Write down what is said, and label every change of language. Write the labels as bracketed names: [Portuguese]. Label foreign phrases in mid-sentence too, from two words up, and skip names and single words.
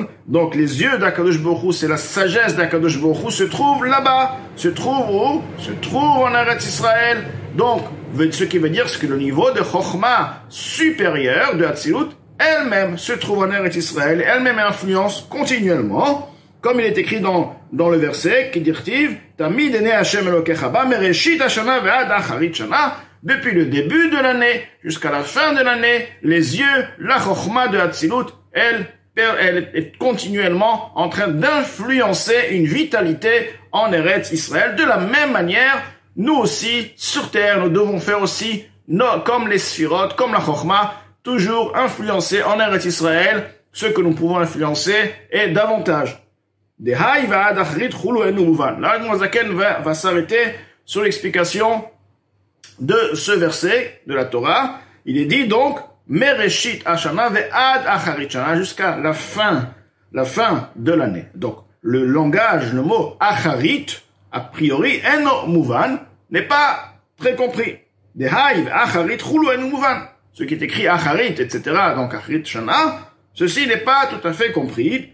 [French] Donc les yeux d' [Hebrew] הקדוש ברוך הוא, [French] c'est la sagesse d' [Hebrew] הקדוש ברוך הוא, [French] se trouve là-bas. Se trouve où? Se trouve en Eretz Israël. Donc, ce qui veut dire que le niveau de Chokhmah supérieur de Hatzilut, elle-même se trouve en Eretz Israël, elle-même influence continuellement, comme il est écrit dans le verset, qui dit [Hebrew] תמיד עיני השם אלהיך בה מראשית השנה ועד אחרית שנה, [French] depuis le début de l'année jusqu'à la fin de l'année, les yeux, la Chokhmah de Hatzilut, elle est continuellement en train d'influencer une vitalité en Eretz Israël. De la même manière, nous aussi, sur terre, nous devons faire aussi, comme les Sphirot, comme la Chokhmah, toujours influencer en Eretz Israël ce que nous pouvons influencer et davantage. Là, Zaken va s'arrêter sur l'explication de ce verset de la Torah. Il est dit donc, [Hebrew] מראשית השנה ועד אחרית שנה, [French] jusqu'à la fin de l'année. Donc, le langage, le mot acharit, a priori, [Hebrew] אינו מובן, [French] n'est pas très compris. [Hebrew] דהאי ואחרית כו אינו מובן. [French] Ce qui est écrit acharit, etc., donc [Hebrew] אחרית שנה, [French] ceci n'est pas tout à fait compris.